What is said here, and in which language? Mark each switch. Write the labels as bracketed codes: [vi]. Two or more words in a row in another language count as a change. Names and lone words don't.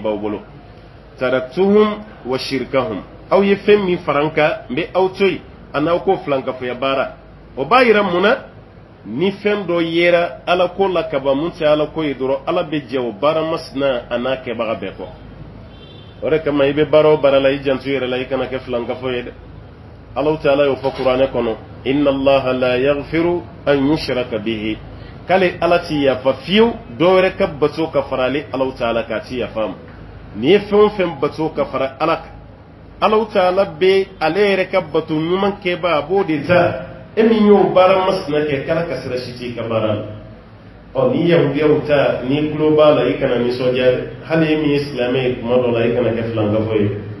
[bm] b'aw bolo [ar] تركتهم وشركهم [bm] aw ye fɛn min fara n kan n bɛ aw to yen a n'aw ko filankafoya baara o b'a yira munna ni fɛn dɔ yera ala ko la kaban mun tɛ ala ko ye dɔrɔn ala bɛ jɛ o baara masina a n'a kɛbaga bɛɛ kɔ o de kama i bɛ baara o baara la i janto yɛrɛ la i kana kɛ filankafo ye dɛ ala ta'ala y'o fɔ kuranɛ kɔnɔ [ar] إن الله لا يغفر أن يشرك به [bm] k'ale ala ti yafa fiyewu dɔwɛrɛ ka bato ka fara ale ala ta'ala k'a ti yafa ma n'i ye fɛn o fɛn bato ka fara ala kan ala ta'ala bɛ ale yɛrɛ ka bato ɲuman kɛba a b'o de ta e min y'o baara masina kɛ k'ala ka sira si t'i ka baara la ni yahudiyaw ta ni tulo b'a la i kana nisɔndiya dɛ hali e min ye silamɛ ye kuma dɔ la i kana kɛ filankafo ye